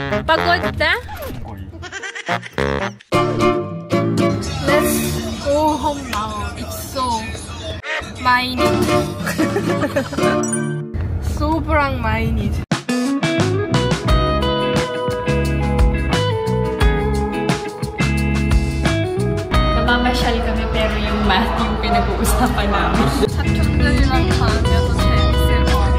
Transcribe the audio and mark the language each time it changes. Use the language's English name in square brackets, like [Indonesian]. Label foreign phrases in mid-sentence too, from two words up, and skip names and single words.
[Filipino] Pagod na? [English] Let's go home now. It's so [Filipino] mainit. Sobrang mainit. Namamasyal kami pero yung math yung pinag-uusapan namin. [Korean] 삼촌들이랑 가면서 재밌을 것 같아.